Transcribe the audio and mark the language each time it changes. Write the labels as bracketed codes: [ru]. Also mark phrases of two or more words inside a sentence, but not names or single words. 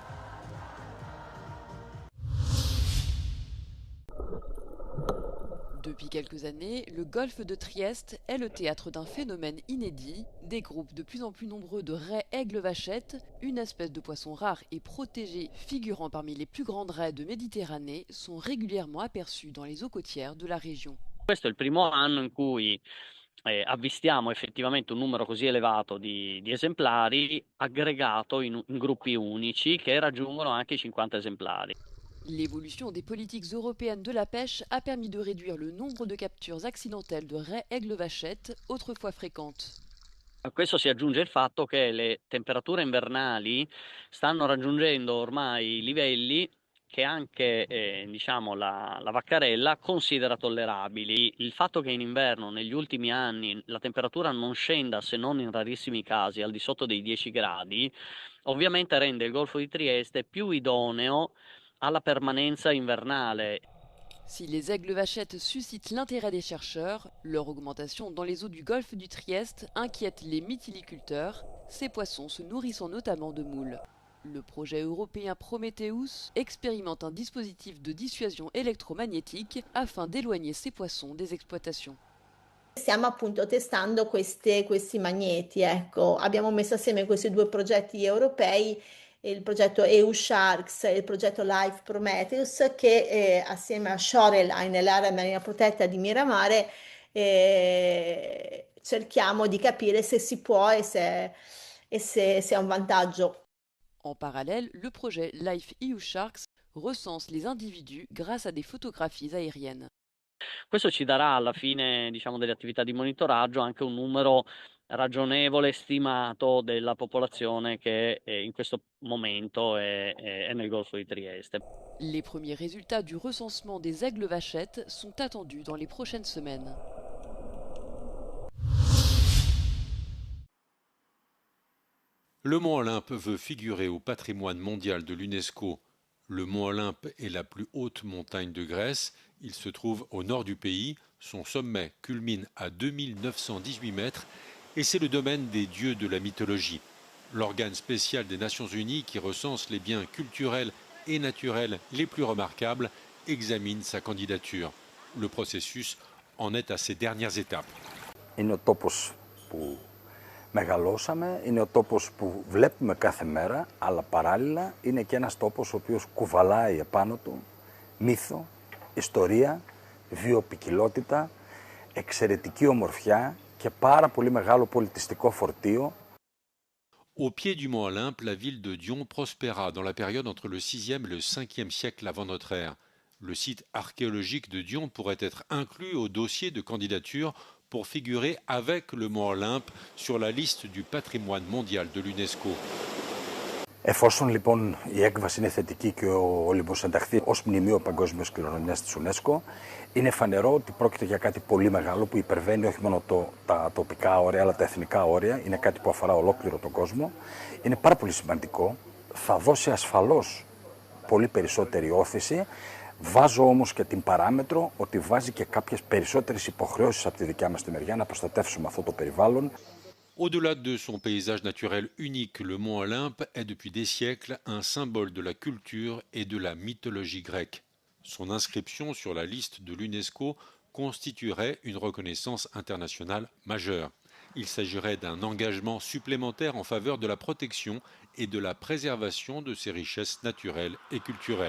[fr] Depuis quelques années, le golfe de Trieste est le théâtre d'un phénomène inédit. Des groupes de plus en plus nombreux de raies aigles-vachettes, une espèce de poisson rare et protégé figurant parmi les plus grandes raies de Méditerranée, sont régulièrement aperçus dans les eaux côtières de la région. [it] Questo è il primo anno in cui avvistiamo effettivamente un numero così elevato di esemplari aggregato in gruppi unici che raggiungono anche i 50 esemplari. [fr] L'évolution des politiques européennes de la pêche a permis de réduire le nombre de captures accidentelles de raies aigles-vachettes, autrefois fréquentes. [it] A questo si aggiunge il fatto che le temperature invernali stanno raggiungendo ormai livelli che anche diciamo la vaccarella considera tollerabili. Il fatto che in inverno negli ultimi anni la temperatura non scenda, se non in rarissimi casi, al di sotto dei 10 gradi, ovviamente rende il Golfo di Trieste più idoneo [fr] à la permanence hivernale. Si les aigles-vachettes suscitent l'intérêt des chercheurs, leur augmentation dans les eaux du golfe du Trieste inquiète les mytiliculteurs, ces poissons se nourrissant notamment de moules. Le projet européen Prometheus expérimente un dispositif de dissuasion électromagnétique afin d'éloigner ces poissons des exploitations. [it] Stiamo appunto testando questi magneti, ecco. Abbiamo messo assieme questi due progetti europei, il progetto EU Sharks e il progetto Life Prometheus, che assieme a Shoreline, l'area marina protetta di Miramare, cerchiamo di capire se si può e se è un vantaggio. [fr] En parallèle, le projet Life EU Sharks recense les individus grâce à des photographies aériennes. [it] Questo ci darà alla fine, diciamo, delle attività di monitoraggio anche un numero ragionevole stimato della popolazione che in questo momento è nel Golfo di Trieste. [fr] Les premiers résultats du recensement des aigles-vachettes sont attendus dans les prochaines semaines. Le mont Olympe veut figurer au patrimoine mondial de l'UNESCO. Le mont Olympe est la plus haute montagne de Grèce. Il se trouve au nord du pays, Son sommet culmine à 2918 mètres et c'est le domaine des dieux de la mythologie. L'organe spécial des Nations Unies qui recense les biens culturels et naturels les plus remarquables examine sa candidature. Le processus en est à ses dernières étapes. [el] Είναι ο τόπος που μεγαλώσαμε, είναι ο τόπος που βλέπουμε κάθε μέρα, αλλά παράλληλα είναι και ένας τόπος ο οποίος κουβαλάει επάνω του μύθο, ιστορία, βιοποικιλότητα, εξαιρετική ομορφιά και πάρα πολύ μεγάλο πολιτιστικό φορτίο. [fr] Au pied du mont Olympe, la ville de Dion prospéra dans la période entre le 6e et le 5e siècle avant notre ère. Le site archéologique de Dion pourrait être inclus au dossier de candidature pour figurer avec le mont Olympe sur la liste du patrimoine mondial de l'UNESCO. [el] Εφόσον λοιπόν η έκβαση είναι θετική και ο Όλυμπος ενταχθεί ως μνημείο παγκόσμιας κληρονομιάς της UNESCO, είναι φανερό ότι πρόκειται για κάτι πολύ μεγάλο που υπερβαίνει όχι μόνο τα τοπικά όρια αλλά τα εθνικά όρια. Είναι κάτι που αφορά ολόκληρο τον κόσμο. Είναι πάρα πολύ σημαντικό. Θα δώσει ασφαλώς πολύ περισσότερη όθηση. Βάζω όμως και την παράμετρο ότι βάζει και κάποιες περισσότερες υποχρεώσεις από τη δικιά μας τη μεριά να προστατεύσουμε αυτό το περιβάλλον. [fr] Au-delà de son paysage naturel unique, le mont Olympe est depuis des siècles un symbole de la culture et de la mythologie grecque. Son inscription sur la liste de l'UNESCO constituerait une reconnaissance internationale majeure. Il s'agirait d'un engagement supplémentaire en faveur de la protection et de la préservation de ces richesses naturelles et culturelles.